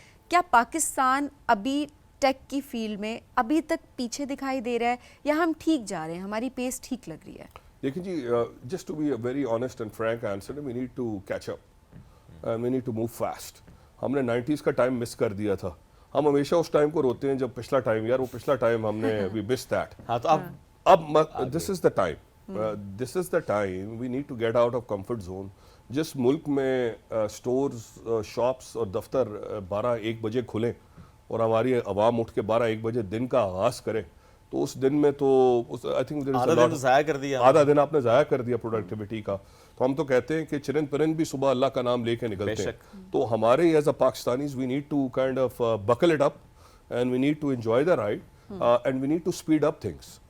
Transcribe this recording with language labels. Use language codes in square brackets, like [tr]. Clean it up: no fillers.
[ur] کیا پاکستان ابھی ٹیک کی فیلڈ میں ابھی تک پیچھے دکھائی دے رہا ہے, یا ہم ٹھیک جا رہے ہیں, ہماری پیس ٹھیک لگ رہی ہے؟ دیکھیں جی, [en] Just to be a very honest and frank answer, we need to catch up, we need to move fast. [ur] ہم نے 90s کا ٹائم مس کر دیا تھا. ہم ہمیشہ اس ٹائم کو روتے ہیں جب پچھلا ٹائم, یار وہ پچھلا ٹائم ہم نے [en] We miss that. [ur] ہاں تو اب [en] This is the time, this is the time we need to get out of comfort zone. [ur] جس ملک میں اسٹورز, شاپس اور دفتر 12-1 بجے کھلیں اور ہماری عوام اٹھ کے 12-1 بجے دن کا آغاز کرے, تو اس دن میں تو [en] I think [ur] آدھا دن آپ نے ضائع کر دیا پروڈکٹیوٹی کا. تو ہم تو کہتے ہیں کہ چرن پرن بھی صبح اللہ کا نام لے کے نکلتے ہیں. تو ہمارے [en] As a Pakistanis we need to kind of buckle it up, and we need to enjoy the ride, and we need to speed up things.